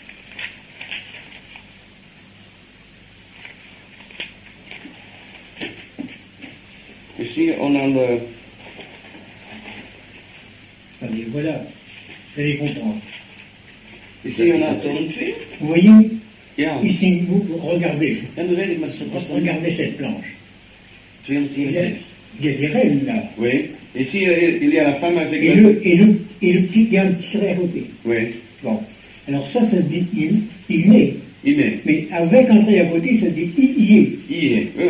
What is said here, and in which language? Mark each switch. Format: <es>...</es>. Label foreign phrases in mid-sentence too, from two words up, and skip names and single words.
<fr>Ici, on a le... Allez, voilà. Vous allez comprendre. Ici, on a le tome 2. Vous voyez, Ja. ici, vous regardez.</fr> <nl>En dan weet ik, maar het was</nl> <fr>Regardez cette planche. 241. Il y a des rênes là. Oui. Ici, il y a la femme avec Et le petit, il y a un petit trait à côté. Oui. Bon. Alors ça se dit il est. Il est. Mais avec un trait à côté, ça se dit il est. Il est. Oui, oui.</fr>